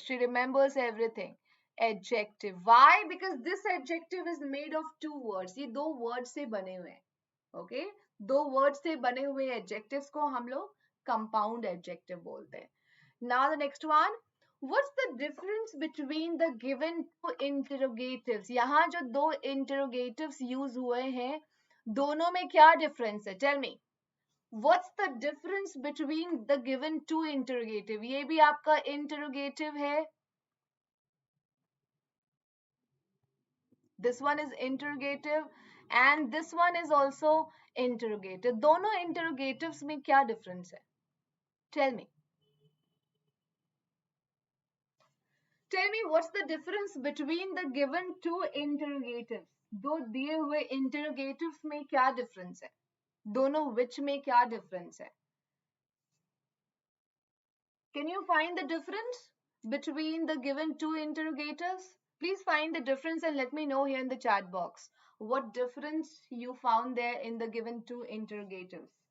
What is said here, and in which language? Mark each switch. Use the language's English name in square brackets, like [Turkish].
[English] She remembers everything. Adjective. Why? Because this adjective is made of two words. [Hindi] ये दो words से बने हुए हैं. Okay? दो words से बने हुए adjectives को हम लोग compound adjective बोलते हैं. [English] Now the next one. What's the difference between the given two interrogatives? [Hindi] यहाँ जो दो interrogatives use हुए हैं, दोनों में क्या difference है? [English] Tell me. What's the difference between the given two interrogative? [Hindi] ये भी आपका interrogative है. [English] This one is interrogative and this one is also interrogative. [Hindi] दोनों interrogatives में क्या difference है? [English] Tell me. Tell me what's the difference between the given two interrogatives? [Hindi] दो दिए हुए interrogatives में क्या difference है? दोनों which में क्या difference है? [English] Can you find the difference between the given two interrogators? Please find the difference and let me know here in the chat box what difference you found there in the given two interrogatives.